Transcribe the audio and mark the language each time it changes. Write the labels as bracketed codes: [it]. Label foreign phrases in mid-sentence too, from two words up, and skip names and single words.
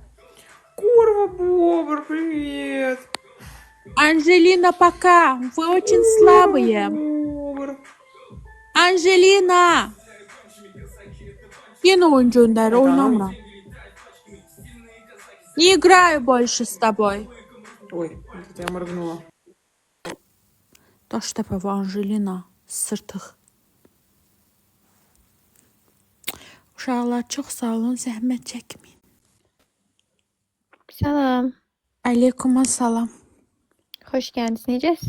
[ru] Курва, Бобр, привет. Angelina пока. Вы очень слабые. Бобр. Angelina. [az] Yine oyun gönder, oynamıram. [ru] Не играю больше с тобой. Ой, это я моргнула. [az] Daştepe və Angelina. Sırtıq. Uşaqlar çox sağ olun, zəhmət çəkməyin. Salam. Aleyküm salam. Hoş geldiniz. Necəsiz?